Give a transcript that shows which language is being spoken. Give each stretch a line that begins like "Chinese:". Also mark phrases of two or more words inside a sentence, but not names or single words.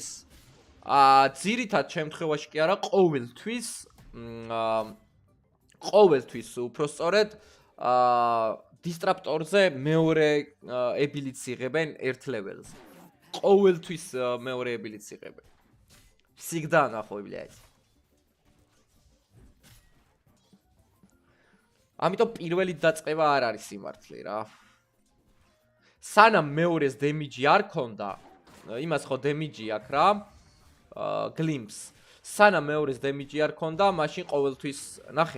Georgian: ძირითად შემთხვევაში კი არა, ყოველთვის უпростоრედ დისტრაპტორზე მეორე ability-ს იღებენ 1 level-ზე. ყოველთვის მეორე ability-ს იღებენ.
Russian: Всегда нахуй, блядь.
Georgian: ამიტომ პირველი დაწყება არ არის სიმართლე რა. სანამ მეორეს დემიჯი არ ქონდა, იმას ხო დემიჯი აქვს რა, გლიმპს. სანამ მეორეს დემიჯი არ ქონდა, მაშინ ყოველთვის, ნახე.